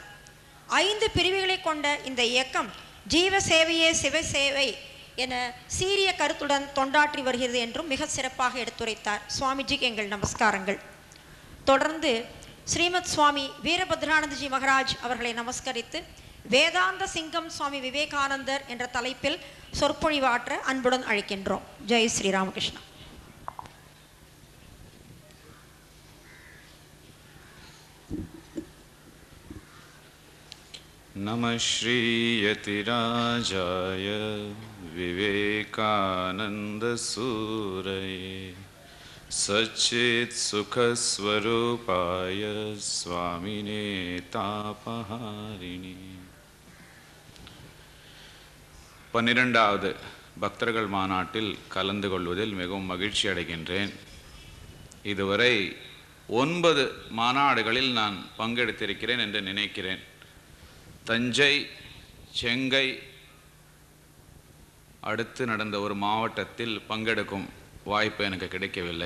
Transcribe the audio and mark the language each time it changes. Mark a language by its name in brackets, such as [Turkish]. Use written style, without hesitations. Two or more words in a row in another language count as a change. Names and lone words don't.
[Tamil] 5 பிரிவுகளை கொண்ட இந்த இயக்கம் ஜீவ சேவையே சிவ சேவை என சீரிய கருத்துடன் தொண்டாற்றி வருகிறது என்றும் மிக சிறப்பாக எடுத்துரைத்தார். சுவாமிஜிக்கு எங்கள் நமஸ்காரங்கள். தொடர்ந்து ஸ்ரீமத் சுவாமி வீரபத்ரானந்தஜி மகராஜ் அவர்களை நமஸ்கரித்து வேதாந்த சிங்கம் சுவாமி விவேகானந்தர் என்ற தலைப்பில் சொற்பொழிவாற்ற அன்புடன் அழைக்கின்றோம். ஜெய் ஸ்ரீ ராமகிருஷ்ணா. [Sanskrit] नमः श्रीयतिराजाय विवेकानन्दसूरये सच्चित्सुखस्वरूपाय स्वामिने तापहारिणे. [Tamil] 12வது பக்தர்கள் மாநாட்டில் கலந்து கொள்வதில் மிகவும் மகிழ்ச்சி அடைகின்றேன். இதுவரை 9 மாநாடுகளில் நான் பங்கெடுத்திருக்கிறேன் என்று நினைக்கிறேன். தஞ்சை, செங்கை, அடுத்து நடந்த ஒரு மாவட்டத்தில் பங்கெடுக்கும் வாய்ப்பு எனக்கு கிடைக்கவில்லை.